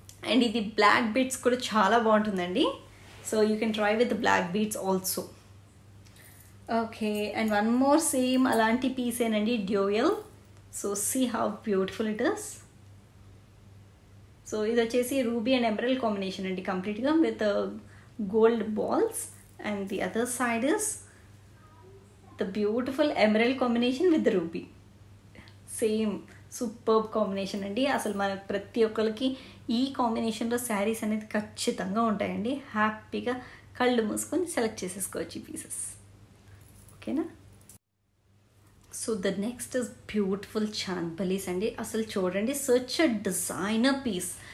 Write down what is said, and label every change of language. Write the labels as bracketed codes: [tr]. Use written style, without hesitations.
[te] And ఇది black beads కూడా చాలా బాగుంటుందండి. [en] So you can try with black beads also. Okay, and one more same [te] అలాంటి పీసేనండి, [en] Dual. So see how beautiful it is. [te] So ఇది వచ్చేసి ruby and emerald combination అండి కంప్లీట్గా [en] With gold balls. And the other side is the beautiful emerald combination with the ruby. Same superb combination అండి. [te] అసలు మన ప్రతి ఒక్కరికి ఈ కాంబినేషన్లో శారీస్ అనేది ఖచ్చితంగా ఉంటాయండి. హ్యాపీగా కళ్ళు మూసుకొని సెలెక్ట్ చేసేసుకోవచ్చు ఈ పీసెస్. ఓకేనా. [en] So the next is beautiful chandbalis అండి. [te] అసలు చూడండి, [en] Such a designer piece.